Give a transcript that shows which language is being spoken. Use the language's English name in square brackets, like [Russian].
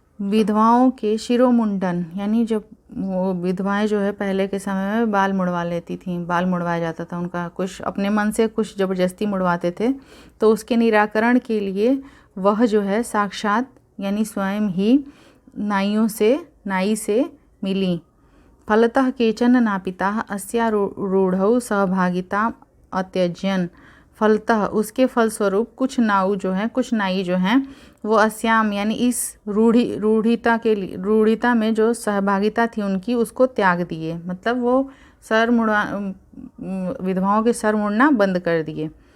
[Hindi] विधवाओं के शिरोमुंडन यानी जब वो विधवाएं जो है पहले के समय में बाल मुड़वा लेती थीं, बाल मुड़वाया जाता था उनका, कुछ अपने मन से कुछ ज़बरदस्ती मुड़वाते थे, तो उसके निराकरण के लिए वह जो है साक्षात यानी स्वयं ही नाई से मिली। [Sanskrit] फलतः केचन नापिताः अस्या रूढ़ौ सहभागिता अत्यजन। [Hindi] फलतः उसके फलस्वरूप कुछ नाई जो हैं वो अस्याम यानी इस रूढ़िता में जो सहभागिता थी उनकी, उसको त्याग दिए। मतलब वो सर मुड़ा विधवाओं के सर मुड़ना बंद कर दिए।